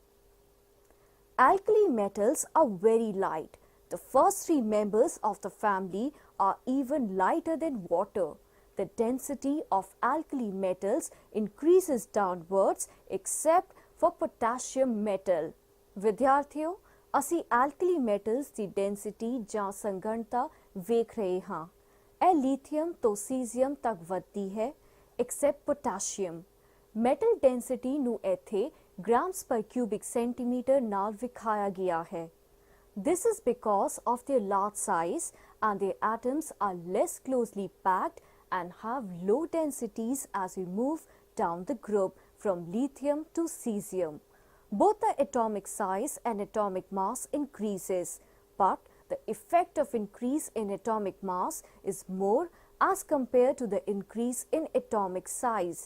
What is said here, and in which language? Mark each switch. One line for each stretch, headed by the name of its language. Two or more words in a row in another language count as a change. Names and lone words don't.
English: Alkali metals are very light. The first three members of the family are even lighter than water. The density of alkali metals increases downwards except for potassium metal.
Punjabi: ਵਿਦਿਆਰਥੀਓ ਅਸੀਂ
English: alkali metals
Punjabi: ਦੀ density ਜਾਂ ਸੰਘਣਤਾ ਵੇਖ ਰਹੇ ਹਾਂ. ਇਹ lithium ਤੋਂ cesium ਤੱਕ ਵੱਧਦੀ ਹੈ except potassium.
English: Metal density
Punjabi: ਨੂੰ ਇੱਥੇ
English: grams per cubic centimeter
Punjabi: ਨਾਲ ਵਿਖਾਇਆ ਗਿਆ ਹੈ.
English: This is because of their large size and their atoms are less closely packed and have low densities as we move down the group from lithium to cesium. Both the atomic size and atomic mass increases, but the effect of increase in atomic mass is more as compared to the increase in atomic size.